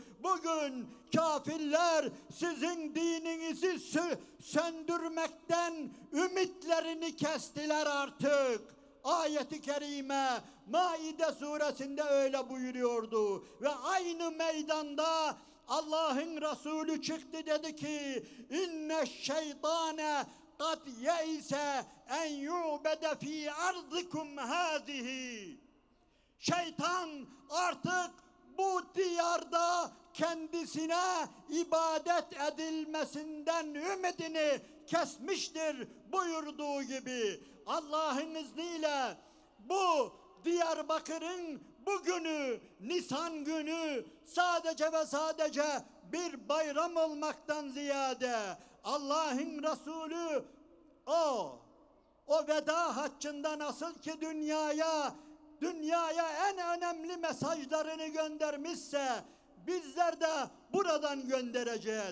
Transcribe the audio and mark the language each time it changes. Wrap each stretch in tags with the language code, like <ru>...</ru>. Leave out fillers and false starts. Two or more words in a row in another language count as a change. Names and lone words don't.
<tr>Bugün kafirler sizin dininizi söndürmekten ümitlerini kestiler artık. Ayet-i kerime Maide suresinde öyle buyuruyordu. Ve aynı meydanda Allah'ın Resulü çıktı, dedi ki</tr> <ar>إن الشيطان قَدْ يَئِسَ اَنْ يُعْبَدَ ف۪ي عَرْضِكُمْ هَذِهِ.</ar> <tr>Şeytan artık bu diyarda kendisine ibadet edilmesinden ümidini kesmiştir buyurduğu gibi. Allah'ın izniyle bu Diyarbakır'ın bugünü, Nisan günü sadece ve sadece bir bayram olmaktan ziyade Allah'ın Resulü o veda haccında nasıl ki dünyaya en önemli mesajlarını göndermişse bizler de buradan göndereceğiz.</tr>